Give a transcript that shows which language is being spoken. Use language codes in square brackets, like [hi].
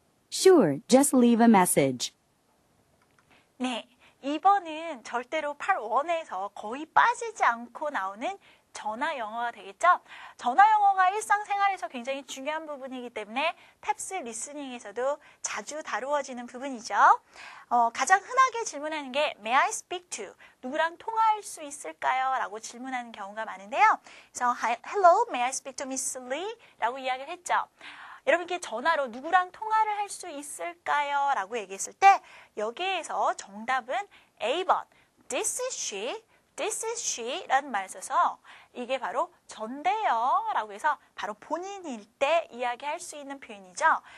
[en] Sure, just leave a message. [ko] 네, 2번은 절대로 8원에서 거의 빠지지 않고 나오는 전화 영어가 되겠죠? 전화 영어가 일상생활에서 굉장히 중요한 부분이기 때문에 탭스 리스닝에서도 자주 다루어지는 부분이죠. 가장 흔하게 질문하는 게 [en] May I speak to? [ko] 누구랑 통화할 수 있을까요? 라고 질문하는 경우가 많은데요. [en] 그래서 Hello, may I speak to Miss Lee? [ko] 라고 이야기를 했죠. 여러분께 전화로 누구랑 통화를 할 수 있을까요? 라고 얘기했을 때 여기에서 정답은 A번 [en] This is she, this is she [ko] 라는 말을 써서 이게 바로 전데요 라고 해서 바로 본인일 때 이야기할 수 있는 표현이죠.